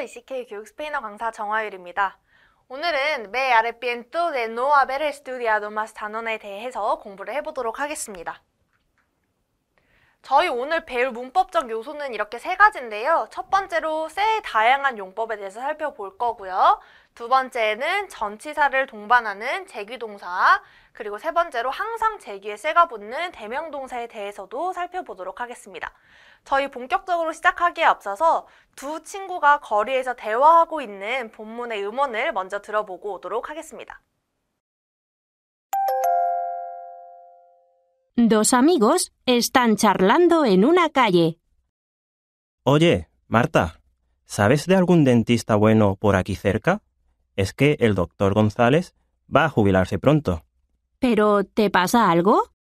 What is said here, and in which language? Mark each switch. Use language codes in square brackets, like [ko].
[ko] ECK 교육 스페인어 강사 정화율입니다. 오늘은 [es] me arrepiento de no haber estudiado más [ko] 단원에 대해서 공부를 해보도록 하겠습니다. 저희 오늘 배울 문법적 요소는 이렇게 세 가지인데요. 첫 번째로 se의 다양한 용법에 대해서 살펴볼 거고요. 두 번째는 전치사를 동반하는 제귀동사, 그리고 세 번째로 항상 제귀에 se가 붙는 대명동사에 대해서도 살펴보도록 하겠습니다. 저희 본격적으로 시작하기에 앞서서 두 친구가 거리에서 대화하고 있는 본문의 음원을 먼저 들어보고 오도록 하겠습니다. [es] Dos amigos están charlando en una calle. Oye, Marta, ¿sabes de algún dentista bueno por aquí cerca? Es que el doctor González va a jubilarse pronto. ¿Pero te pasa algo?